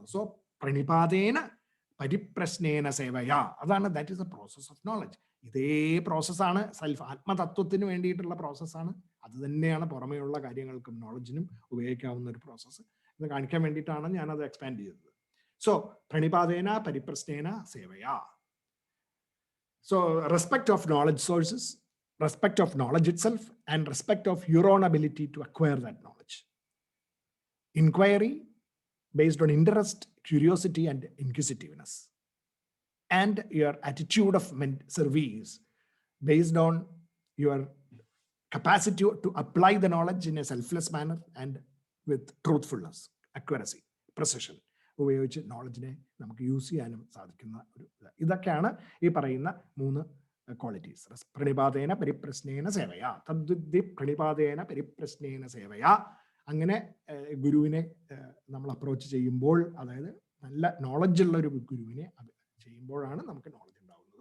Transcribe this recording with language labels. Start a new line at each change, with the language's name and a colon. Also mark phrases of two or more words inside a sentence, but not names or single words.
English: സോ
Sanskrit: പ്രണിപാതേന പരിപ്രശ്നേന സേവയ,
English: അതാണ്, that is a process of knowledge.
Malayalam: ഇതേ പ്രോസസ്സാണ് ആത്മതത്വത്തിന് വേണ്ടിയിട്ടുള്ള പ്രോസസ്സാണ്. അത് തന്നെയാണ് പുറമേയുള്ള കാര്യങ്ങൾക്കും നോളജിനും ഉപയോഗിക്കാവുന്ന ഒരു പ്രോസസ്സ് എന്ന് കാണിക്കാൻ വേണ്ടിയിട്ടാണ് ഞാനത് എക്സ്പാൻഡ് ചെയ്തത്.
Sanskrit: So, प्रणिपातेन परिप्रश्नेन सेवया.
English: So respect of knowledge sources, respect of knowledge itself, and respect of your own ability to acquire that knowledge. Inquiry based on interest, curiosity, and inquisitiveness. And your attitude of service based on your capacity to apply the knowledge in a selfless manner and with truthfulness, accuracy, precision.
Malayalam: ഉപയോഗിച്ച് നോളജിനെ നമുക്ക് യൂസ് ചെയ്യാനും സാധിക്കുന്ന ഒരു ഇതൊക്കെയാണ് ഈ പറയുന്ന 3 ക്വാളിറ്റീസ്.
Sanskrit: പ്രണിപാതേന പരിപ്രശ്നേന സേവയാ, തദ്വിദ്ധി പ്രണിപാതേന പരിപ്രശ്നേന സേവയാ.
Malayalam: അങ്ങനെ ഗുരുവിനെ നമ്മൾ അപ്രോച്ച് ചെയ്യുമ്പോൾ, അതായത് നല്ല നോളജ് ഉള്ള ഒരു ഗുരുവിനെ ചെയ്യുമ്പോഴാണ് നമുക്ക് നോളജ് ഉണ്ടാവുന്നത്.